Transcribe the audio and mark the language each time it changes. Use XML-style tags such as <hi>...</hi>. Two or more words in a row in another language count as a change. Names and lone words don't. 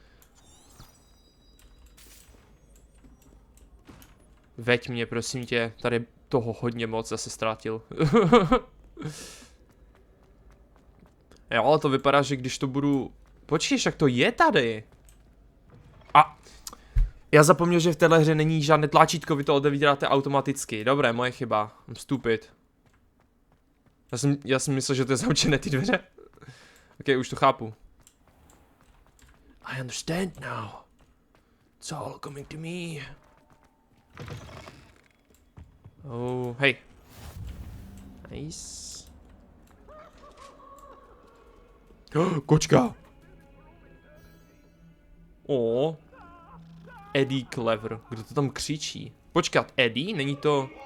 <cs>Veď mě, prosím tě, tady toho hodně moc zase ztratil. Jo, ale to vypadá, že když to budu... Počkej, jak to je tady? A... Já zapomněl, že v téhle hře není žádné tlačítko, vy to odevíráte automaticky. Dobré, moje chyba.</cs> <en>I'm stupid.</en> <cs>Já jsem myslel, že to je zavčené ty dveře. OK, už to chápu.</cs> <en>I understand now. It's all coming to me.</en> <cs>Oh, hej. Nice. Kočka. Eddie Clever. Kdo to tam křičí? Počkat, Eddie? Není to...</cs>